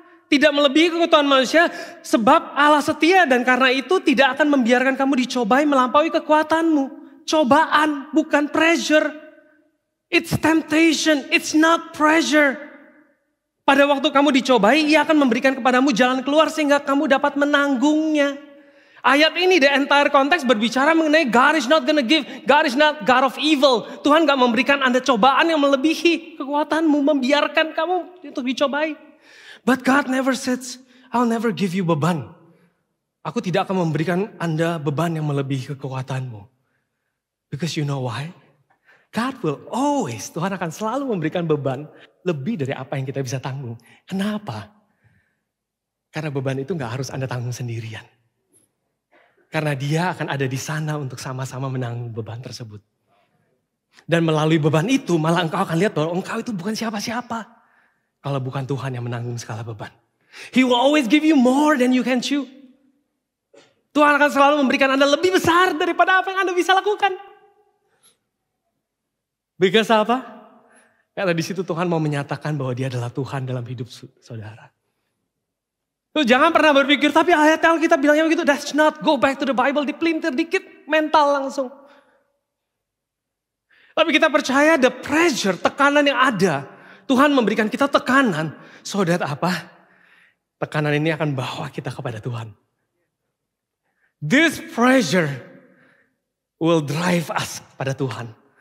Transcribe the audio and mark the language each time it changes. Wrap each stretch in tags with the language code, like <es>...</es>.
<id>Tidak melebihi kekuatan manusia. Sebab Allah setia dan karena itu tidak akan membiarkan kamu dicobai melampaui kekuatanmu. Cobaan bukan pressure.</id> <en>It's temptation, it's not pressure.</en> <id>Pada waktu kamu dicobai, Ia akan memberikan kepadamu jalan keluar sehingga kamu dapat menanggungnya. Ayat ini,</id> <en>the entire</en> <id>konteks berbicara mengenai</id> <en>God is not gonna give, God is not God of evil.</en> <id>Tuhan gak memberikan Anda cobaan yang melebihi kekuatanmu, membiarkan kamu untuk dicobai.</id> <en>But God never says, I'll never give you beban.</en> <id>Aku tidak akan memberikan Anda beban yang melebihi kekuatanmu.</id> <en>Because you know why? God will always,</en> <id>Tuhan akan selalu memberikan beban lebih dari apa yang kita bisa tanggung. Kenapa? Karena beban itu gak harus Anda tanggung sendirian. Karena Dia akan ada di sana untuk sama-sama menanggung beban tersebut. Dan melalui beban itu malah engkau akan lihat bahwa engkau itu bukan siapa-siapa. Kalau bukan Tuhan yang menanggung segala beban.</id> <en>He will always give you more than you can chew.</en> <id>Tuhan akan selalu memberikan Anda lebih besar daripada apa yang Anda bisa lakukan.</id> <en>Because apa?</en> <id>Karena di situ Tuhan mau menyatakan bahwa Dia adalah Tuhan dalam hidup saudara. Tuh, jangan pernah berpikir, tapi ayat Alkitab bilangnya begitu.</id> <en>That's not, go back to the Bible,</en> <id>dipelintir dikit, mental langsung. Tapi kita percaya</id> <en>the pressure,</en> <id>tekanan yang ada. Tuhan memberikan kita tekanan.</id> <en>So that</en> <id>apa? Tekanan ini akan bawa kita kepada Tuhan.</id> <en>This pressure will drive us</en> <id>kepada Tuhan.</id>